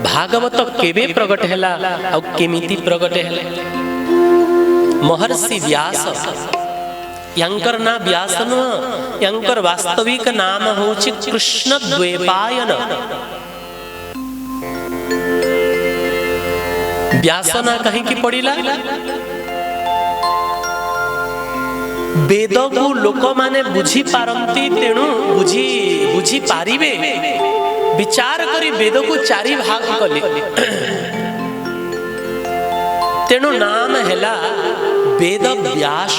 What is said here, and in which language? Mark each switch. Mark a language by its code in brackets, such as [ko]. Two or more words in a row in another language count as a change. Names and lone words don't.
[or] ଭାଗବତ କେବେ ପ୍ରଗଟ ହେଲା ଆଉ କେମିତି ପ୍ରଗଟ ହେଲା। ମହର୍ଷି ବ୍ୟାସ ଯାଙ୍କର ନା ବ୍ୟାସ ନା ଯାଙ୍କର ବାସ୍ତବିକ ନାମ ହେଉଛି କୃଷ୍ଣ ଦ୍ୱୈପାୟନ। ବ୍ୟାସ ନା କାହିଁକି ପଡ଼ିଲା ବେଦକୁ ଲୋକ ମାନେ ବୁଝି ପାରନ୍ତି ତେଣୁ ବୁଝି ପାରିବେ ବିଚାର କରି ବେଦକୁ ଚାରି ଭାଗ କଲେ ତେଣୁ ନାମ ହେଲା ବେଦ ବ୍ୟାସ।